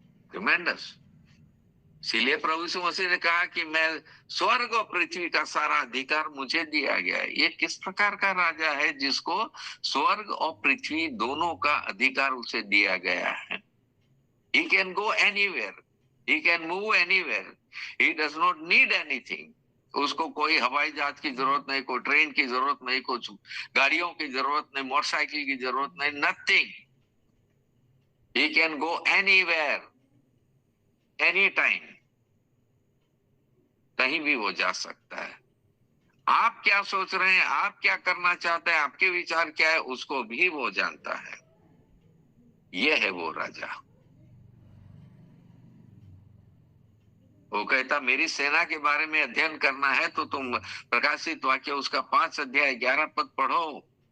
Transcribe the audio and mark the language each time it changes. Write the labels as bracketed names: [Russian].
[Hindi] Tremendous. इसीलिए प्रभु यीशु मसीह ने कहा कि मैं स्वर्ग और पृथ्वी का सारा अधिकार मुझे दिया गया है। ये किस प्रकार का राजा है जिसको स्वर्ग और पृथ्वी दोनों का अधिकार उसे दिया गया है। [English] He can go anywhere, he can move anywhere, he does not need anything. [Hindi] उसको कोई हवाई जहाज की जरूरत नहीं, कोई ट्रेन की जरूरत नहीं, कुछ गाड़ियों की जरूरत नहीं, मोटरसाइकिल की जरूरत नहीं, nothing. [English] He can go anywhere, anytime. [Hindi] कहीं भी वो जा सकता है। आप क्या सोच रहे हैं, आप क्या करना चाहते हैं, आपके विचार क्या है, उसको भी वो जानता है। यह है वो राजा। वो कहता मेरी सेना के बारे में अध्ययन करना है तो तुम प्रकाशित वाक्य उसका 5 अध्याय 11 पद पढ़ो।